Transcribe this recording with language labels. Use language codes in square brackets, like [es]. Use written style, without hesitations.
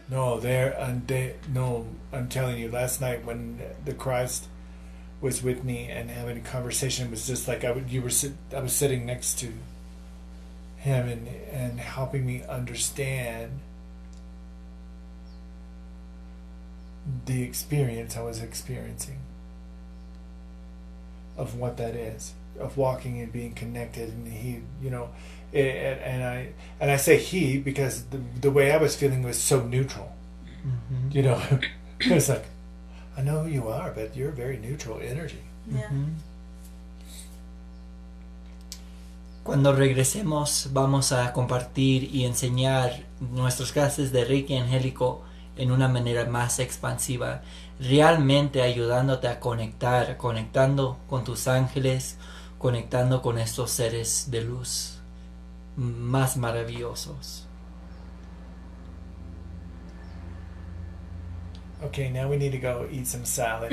[en] No, I'm telling you, last night when the Christ was with me and having a conversation, it was just like I was sitting next to him and helping me understand the experience I was experiencing of what that is, of walking and being connected. And he, you know, and I say he because the way I was feeling was so neutral. Mm-hmm. You know, it's like, I know who you are, but you're a very neutral energy. Yeah. Mm-hmm. [es] Cuando regresemos vamos a compartir y enseñar nuestras clases de Reiki angélico en una manera más expansiva, realmente ayudándote a conectar, conectando con tus ángeles, conectando con estos seres de luz más maravillosos. [en] Okay, now we need to go eat some salad.